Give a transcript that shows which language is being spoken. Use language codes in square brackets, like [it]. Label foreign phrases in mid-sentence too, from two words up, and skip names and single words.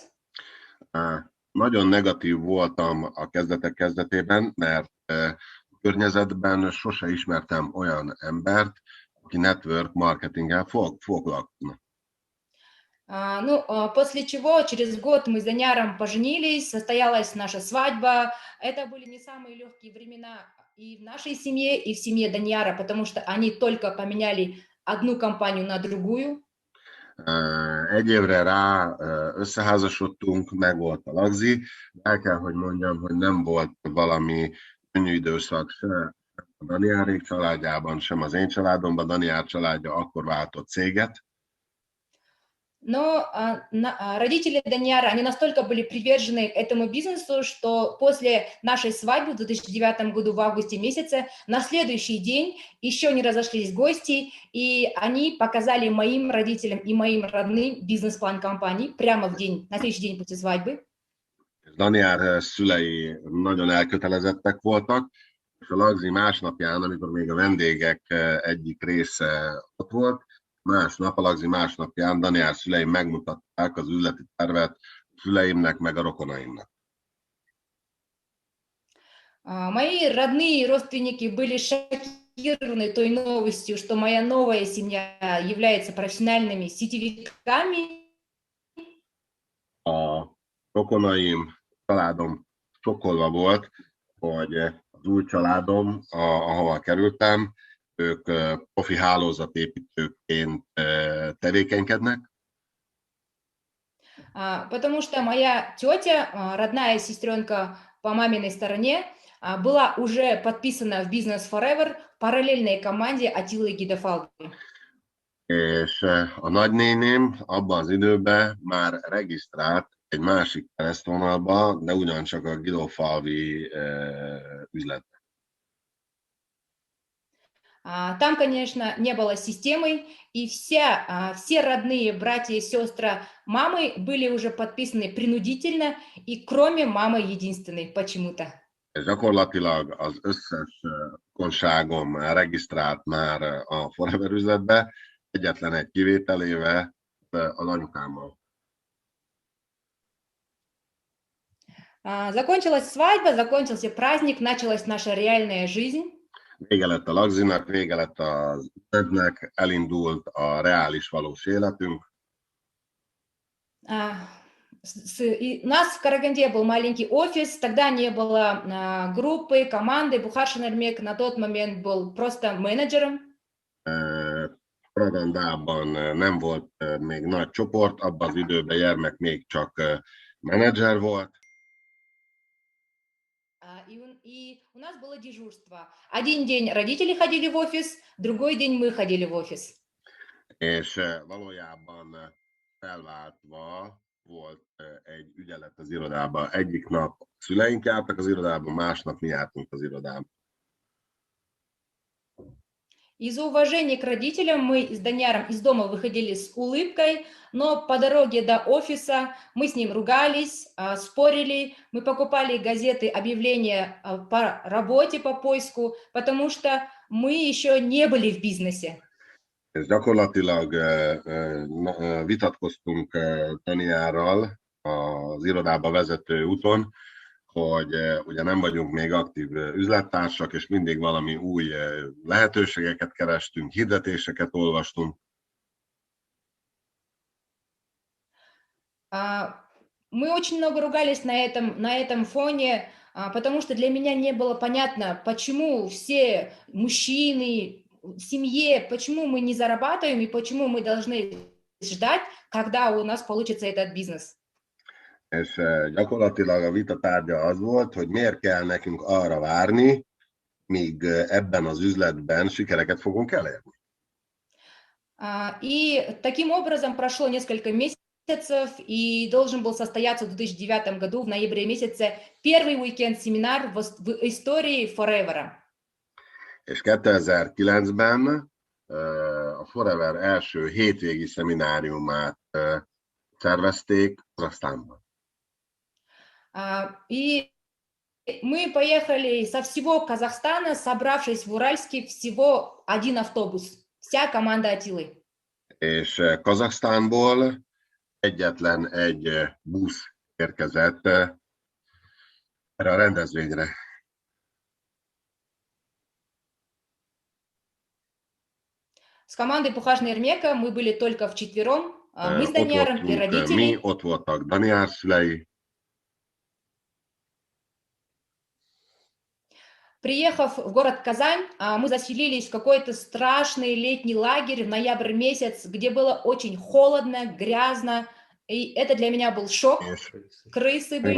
[hu] Nagyon negatív voltam a kezdetek kezdetében, mert a környezetben sose ismertem olyan embert, aki [en] network marketinggel [hu] foglalkozna. [ru] После чего через год мы с Данияром поженились, состоялась наша свадьба. Это были не самые легкие времена и в нашей семье, и в семье Данияра, потому что они только поменяли одну компанию на другую. [hu] Egy évre rá összeházasodtunk, meg volt a lagzi. El kell, hogy mondjam, hogy nem volt valami könnyű időszak se a Daniárék családjában, sem az én családomban. Daniár családja akkor váltott céget. [ru] Но родители Данияра, они настолько были привержены этому бизнесу, что после нашей свадьбы в 2009 году в августе месяце, на следующий день еще не разошлись гости, и они показали моим родителям и моим родным бизнес-план компании прямо на следующий день после свадьбы. [hu] Daniár szülei nagyon elkötelezettek voltak, és a lagzi másnapján, amikor még a vendégek egyik része ott volt, másnap, a lagzi másnapján Daniár szüleim megmutatták az üzleti tervet a szüleimnek, meg a rokonaimnak. [ru] Мои родные родственники были шокированы той новостью, что моя новая семья является профессиональными сетевиками. [hu] A rokonaim, családom sokkolva volt, hogy az új családom, ahova kerültem, ők profi hálózatépítőként tevékenykednek. [ru] Потому что моя тетя, родная сестренка по маминой стороне, была уже подписана в Business Forever параллельной команде Attila Gidefalvi. [hu] És a nagynéném abban az időben már regisztrált egy másik keresztvonalba, de ugyancsak a Gidefalvi üzletben. [ru] Там, конечно, не было системы, и все родные братья и сестры мамы были уже подписаны принудительно, и кроме мамы единственной почему-то. [hu] És gyakorlatilag az összes rokonságom regisztrált már a Forever üzletbe, egyetlen egy kivételével az anyukámmal. [ru] Закончилась свадьба, закончился праздник, началась наша реальная жизнь. [hu] Vége lett a lagzinak, vége lett az üzletnek, elindult a reális valós életünk. [ru] И у нас в Караганде был маленький офис, тогда не было группы, команды. Бухаршин Эрмек на тот момент был просто менеджером. [hu] Karagandában nem volt még nagy csoport, abban az időben Jermek még csak menedzser volt. [ru] И у нас было дежурство. Один день родители ходили в офис, другой день мы ходили в офис. [hu] És valójában felváltva volt egy ügyelet az irodában. Egyik nap szüleink jártak az irodában, másnap mi jártunk az irodában. [ru] Из-за уважения к родителям мы с Даниаром из дома выходили с улыбкой, но по дороге до офиса мы с ним ругались, спорили, мы покупали газеты, объявления по работе, по поиску, потому что мы еще не были в бизнесе. [hu] És gyakorlatilag vitatkoztunk Daniárral az irodába vezető úton, hogy ugye nem vagyunk még aktív üzlettársak, és mindig valami új lehetőségeket kerestünk, hirdetéseket olvastunk. [ru] Мы очень много ругались на этом фоне, потому что для меня не было понятно, почему все мужчины в семье, почему мы не зарабатываем и почему мы должны ждать, когда у нас получится этот бизнес. [hu] És gyakorlatilag a vita tárgya az volt, hogy miért kell nekünk arra várni, míg ebben az üzletben sikereket fogunk elérni. [ru] И таким образом прошло несколько месяцев, и должен был состояться в 2009 году, в ноябре месяце, первый уикенд-семинар в истории Forever. [hu] És 2009-ben a Forever első hétvégi szemináriumát szervezték Kazahsztánban. [ru] И мы поехали со всего Казахстана, собравшись в Уральске, всего один автобус, вся команда Атилы. [hu] És Kazahsztánból egyetlen egy busz érkezett erre a rendezvényre. [ru] С командой Бухаршина Эрмека мы были только вчетвером, мы с Даниаром и родители. [hu] Mi, ott voltak Daniár szülei. [ru] Приехав в город Казань, мы заселились в какой-то страшный летний лагерь в ноябрь месяц, где было очень холодно, грязно, и это для меня был шок. Крысы были